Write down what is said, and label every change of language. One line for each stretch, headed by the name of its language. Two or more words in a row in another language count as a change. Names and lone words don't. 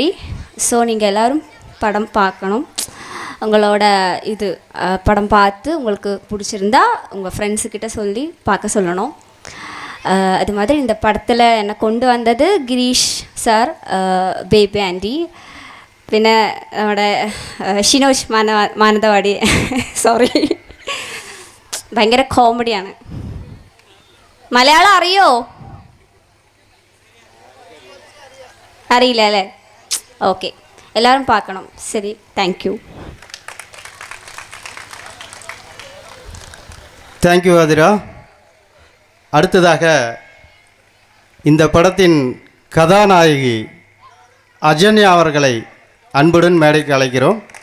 Tamil: ஸோ நீங்கள் எல்லோரும் படம் பார்க்கணும். உங்களோட படம் பார்த்து உங்களுக்கு பிடிச்சிருந்தா உங்கள் ஃப்ரெண்ட்ஸுக்கிட்ட சொல்லி பார்க்க சொல்லணும். அது மாதிரி இந்த படத்தில் என்னை கொண்டு வந்தது கிரீஷ் சார், பேபி ஆண்டி,
Malayalam: പിന്നെ നമ്മുടെ ഷിനോജ് മാനന്തവാടി. സോറി, ഭയങ്കര കോമഡിയാണ്. മലയാളം അറിയോ? അറിയില്ല അല്ലേ?
Tamil: ഓക്കെ, എല്ലാവരും பார்க்கணும். சரி, தேங்க்யூ. தேங்க்யூ ஆதிரா. அடுத்ததாக இந்த படத்தின் கதாநாயகி அஜன்யா அவர்களை அன்புடன் மேடைக்கு அழைக்கிறோம்.